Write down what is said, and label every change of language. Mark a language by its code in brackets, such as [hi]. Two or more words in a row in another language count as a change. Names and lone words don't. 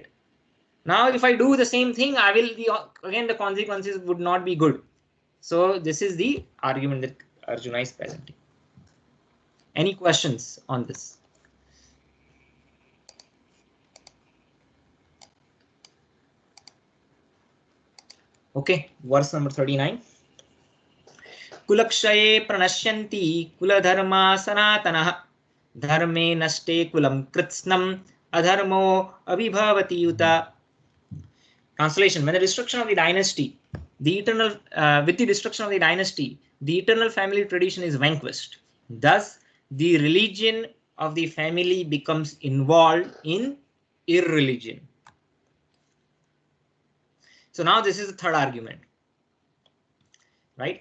[en] Now, if I do the same thing, again the consequences would not be good. So this is the argument that Arjuna is presenting. Any questions on this? Okay, verse number 39. [sa] Kulakshaye pranashyanti kuladharma sanatanah dharme nashte kulam kritsnam adharmo abhibhavati yuta. [en] Translation: when the destruction of the dynasty, with the destruction of the dynasty, the eternal family tradition is vanquished. Thus, the religion of the family becomes involved in irreligion. So now this is the third argument, right?